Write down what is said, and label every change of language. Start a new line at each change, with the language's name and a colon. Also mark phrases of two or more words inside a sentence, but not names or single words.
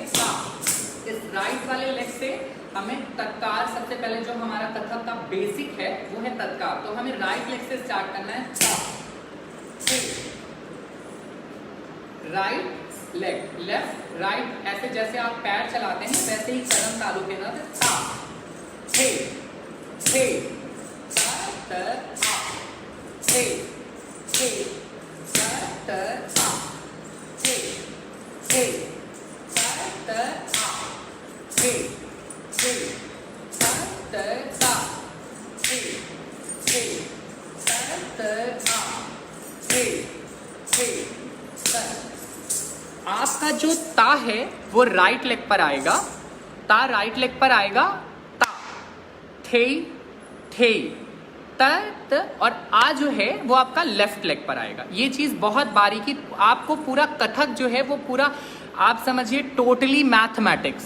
Hindi: ता, इस राइट वाले लेग से हमें तत्कार, सबसे पहले जो हमारा कथक का बेसिक है वो है तत्कार। तो हमें
English: right leg
Hindi: से स्टार्ट करना है। ता, थे,
English: right leg, left right,
Hindi: ऐसे जैसे आप पैर चलाते हैं वैसे ही कदम तालू के साथ। ता, थे, त, त, आ, थे, त, त, आ, थे, त, त, आ, थे, त, त, ता, थे, त, त, आ, थे, त। आपका जो ता है वो
English: right leg
Hindi: पर आएगा। ता
English: right leg
Hindi: पर आएगा। ता, थे, त, और आ जो है वो आपका
English: left leg
Hindi: पर आएगा। ये चीज़ बहुत बारीकी, आपको पूरा कथक जो है वो पूरा आप समझिए
English: totally mathematics.